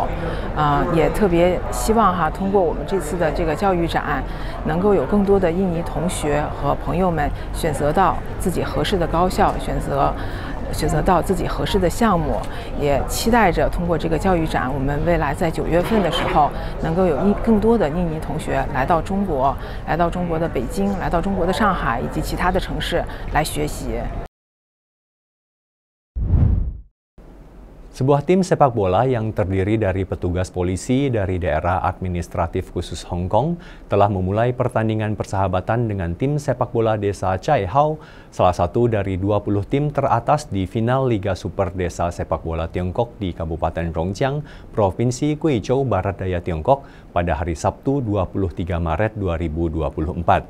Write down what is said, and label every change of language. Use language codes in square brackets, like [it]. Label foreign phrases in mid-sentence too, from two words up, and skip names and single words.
[zh] 也特别希望通过我们这次的这个教育展，能够有更多的印尼同学和朋友们选择到自己合适的高校，选择到自己合适的项目，也期待着通过这个教育展，我们未来在9月份的时候，能够有更多的印尼同学来到中国，来到中国的北京，来到中国的上海以及其他的城市来学习。 [id] Sebuah tim sepak bola yang terdiri dari petugas polisi dari daerah administratif khusus Hong Kong telah memulai pertandingan persahabatan dengan tim sepak bola desa Chai Hao, salah satu dari 20 tim teratas di final Liga Super Desa Sepak Bola Tiongkok di Kabupaten Rongjiang, Provinsi Guizhou, Barat Daya Tiongkok pada hari Sabtu 23 Maret 2024.